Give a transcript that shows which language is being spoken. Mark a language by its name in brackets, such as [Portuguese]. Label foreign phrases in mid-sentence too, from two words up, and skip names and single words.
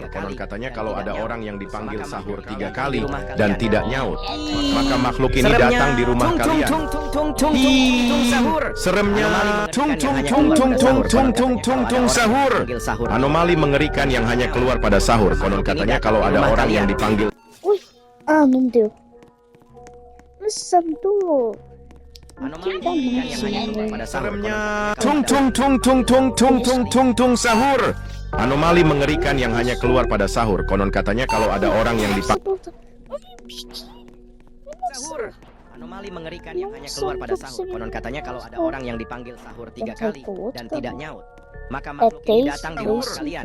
[Indonesian] Konon katanya kalau ada orang yang dipanggil sahur 3 kali dan tidak nyaut, maka makhluk ini datang di rumah kalian. Seremnya sahur. Anomali mengerikan yang hanya keluar pada sahur. Konon katanya kalau ada orang yang dipanggil. Ui, [Portuguese] não deu. Nossa, muito. [Indonesian] Anomali mengerikan yang hanya keluar pada sahur. Sahur. Anomali mengerikan yang hanya keluar pada sahur. Konon katanya kalau ada orang yang dipanggil. Sahur. Anomali mengerikan yang hanya keluar pada sahur. Konon katanya kalau ada orang yang dipanggil sahur 3 kali dan tidak nyaut, maka makhluk ini datang di rumah kalian.